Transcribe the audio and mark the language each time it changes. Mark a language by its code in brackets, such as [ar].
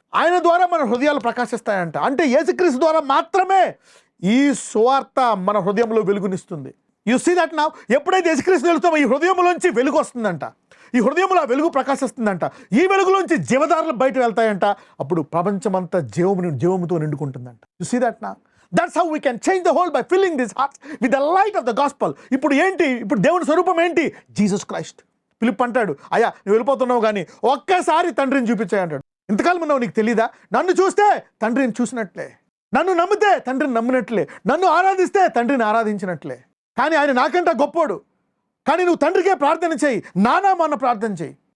[te] ఆయన ద్వారా మన హృదయాలు ప్రకాశిస్తాయంట. అంటే యేసుక్రీస్తు ద్వారా మాత్రమే ఈ సువార్త మన హృదయంలో వెలుగునిస్తుంది. [en] You see that now. [te] ఎప్పుడైతే యేసుక్రీస్తు వెలుగుతామో ఈ హృదయంలోంచి వెలుగు వస్తుందంట. ఈ హృదయంలో ఆ వెలుగు ప్రకాశిస్తుందంట. ఈ వెలుగులోంచి జీవధారలు బయట వెళ్తాయంట. అప్పుడు ప్రపంచమంతా జీవముతో నిండుకుంటుందంట. [en] You see that now. That's how we can change the whole by filling these hearts with the light of the gospel. [te] ఇప్పుడు ఏంటి? ఇప్పుడు దేవుని స్వరూపం ఏంటి? Jesus Christ. ఫిలిప్ అంటాడు, అయ్యా నువ్వు వెళ్ళిపోతున్నావు కానీ ఒక్కసారి తండ్రిని చూపించాయి అంటాడు. ఇంతకాలం ఉన్నావు, నీకు తెలీదా? నన్ను చూస్తే తండ్రిని చూసినట్లే, నన్ను నమ్మితే తండ్రిని నమ్మినట్లే, నన్ను ఆరాధిస్తే తండ్రిని ఆరాధించినట్లే. కానీ ఆయన నాకంటే గొప్పోడు. కానీ నువ్వు తండ్రికే ప్రార్థన చేయి, నానామన్న ప్రార్థన చేయి.